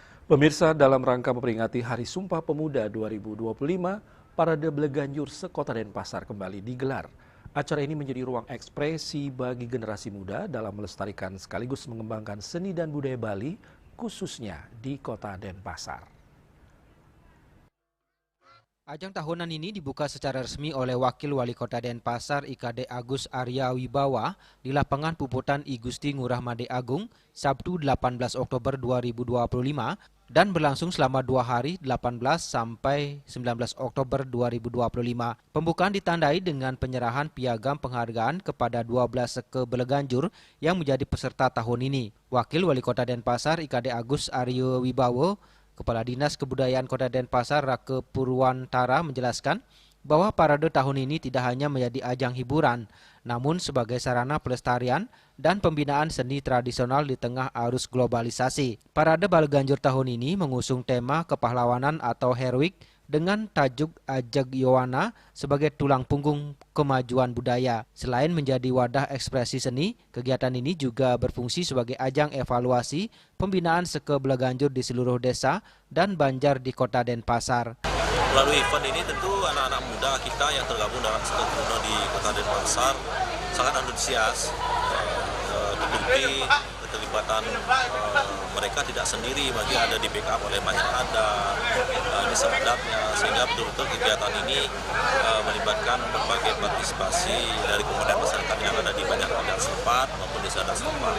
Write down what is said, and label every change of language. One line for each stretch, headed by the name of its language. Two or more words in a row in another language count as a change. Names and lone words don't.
Indonesian: Pemirsa, dalam rangka memperingati Hari Sumpah Pemuda 2025, Parade Bleganjur se-Kota Denpasar kembali digelar. Acara ini menjadi ruang ekspresi bagi generasi muda dalam melestarikan sekaligus mengembangkan seni dan budaya Bali, khususnya di Kota Denpasar. Ajang tahunan ini dibuka secara resmi oleh Wakil Wali Kota Denpasar IKD Agus Arya Wibawa di lapangan Puputan I Gusti Ngurah Made Agung Sabtu 18 Oktober 2025 dan berlangsung selama 2 hari 18 sampai 19 Oktober 2025. Pembukaan ditandai dengan penyerahan piagam penghargaan kepada 12 seke Bleganjur yang menjadi peserta tahun ini. Wakil Wali Kota Denpasar IKD Agus Arya Wibawa, Kepala Dinas Kebudayaan Kota Denpasar Rake Purwantara menjelaskan bahwa parade tahun ini tidak hanya menjadi ajang hiburan, namun sebagai sarana pelestarian dan pembinaan seni tradisional di tengah arus globalisasi. Parade Bleganjur tahun ini mengusung tema kepahlawanan atau heroik dengan tajuk Ajeg Yowana sebagai tulang punggung kemajuan budaya. Selain menjadi wadah ekspresi seni, kegiatan ini juga berfungsi sebagai ajang evaluasi pembinaan seke Bleganjur di seluruh desa dan banjar di Kota Denpasar. Melalui event ini tentu anak-anak muda kita yang tergabung dalam seke Kuno di Kota Denpasar sangat antusias. Terbukti keterlibatan mereka tidak sendiri, bagi ada di backup oleh banyak adat, desa adatnya, sehingga betul-betul kegiatan ini melibatkan berbagai partisipasi dari komponen masyarakat yang ada di banyak adat setempat maupun desa adat setempat.